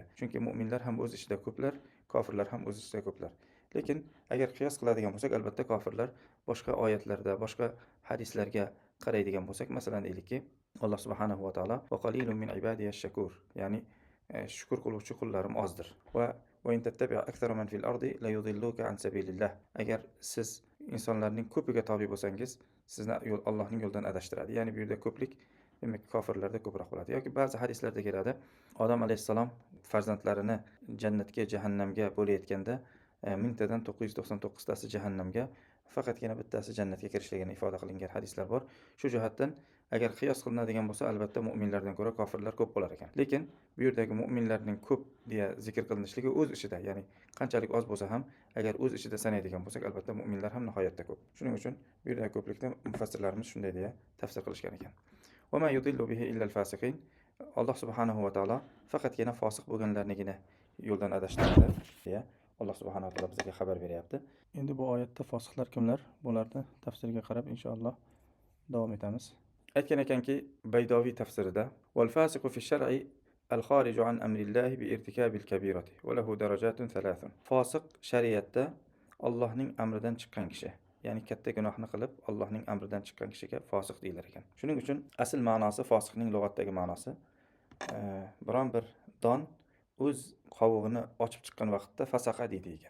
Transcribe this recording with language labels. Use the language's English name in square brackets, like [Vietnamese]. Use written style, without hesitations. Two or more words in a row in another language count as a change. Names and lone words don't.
[Uzbek] Chunki mu'minlar ham o'z ichida ko'plar, kofirlar ham o'z ichida ko'plar. Lekin agar qiyos qiladigan bo'lsak, albatta kofirlar boshqa oyatlarda, boshqa hadislarga qaraydigan bo'lsak, masalan deylikki, Alloh [Arabic] سبحانه وتعالى وقليل من عبادي الشكور, [Uzbek] ya'ni shukr qiluvchi qullarim ozdir. [Arabic] وإن تتبع أكثر من في الأرض يضلوك عن سبيل الله. [Uzbek] Agar siz insonlarning ko'piga tobi bo'lsangiz, sizni Allohning yo'lidan adashtiradi. Ya'ni bu yerda ko'plik demak kofirlarda ko'proq bo'ladi. Yoki ba'zi hadislarda keladi, Odam alayhissalom farzandlarini jannatga, jahannamga bo'layotganda 1000 tadan 999 tasi jahannamga, faqatgina bittasi jannatga kirishligini ifoda qilingan hadislar bor. Shu jihatdan agar qiyos qilinadigan bo'lsa, albatta mu'minlardan ko'ra kofirlar ko'p bo'lar ekan. Lekin bu yerdagi mu'minlarning ko'p deya zikr qilinishligi o'z ichida, ya'ni qanchalik oz bo'lsa ham, agar o'z ichida sanaydigan bo'lsak, albatta mu'minlar ham nihoyatda ko'p. Shuning uchun bu yerdagi ko'plikda mufassirlarimiz shunday deya tafsir qilishgan ekan. [Arabic] وما يضل به إلا الفاسقين. [Uzbek] Alloh [Arabic] سبحانه وتعالى [Uzbek] faqatgina fosiq bo'lganlarnigina yo'ldan adashtiradi deya Alloh [Arabic] سبحانه وتعالى [Uzbek] bizga xabar beryapti. Endi bu oyatda fosiqlar kimlar? Bularni tafsiriga qarab inshaalloh davom etamiz. Aytgan ekanki, Baydoviy tafsirida [Arabic] والفاسق في الشرع الخارج عن أمر الله بارتكاب الكبيرة وله درجات ثلاث. [Uzbek] Fosiq shariatda Allohning amridan chiqqan kishi, ya'ni katta gunohni qilib Allohning amridan chiqqan kishiga fosiq deyilar ekan. Shuning uchun asl ma'nosi, fosiqning lug'atdagi ma'nosi biron bir don o'z qovug'ini ochib chiqqan vaqtda fasaqa deydi ekan.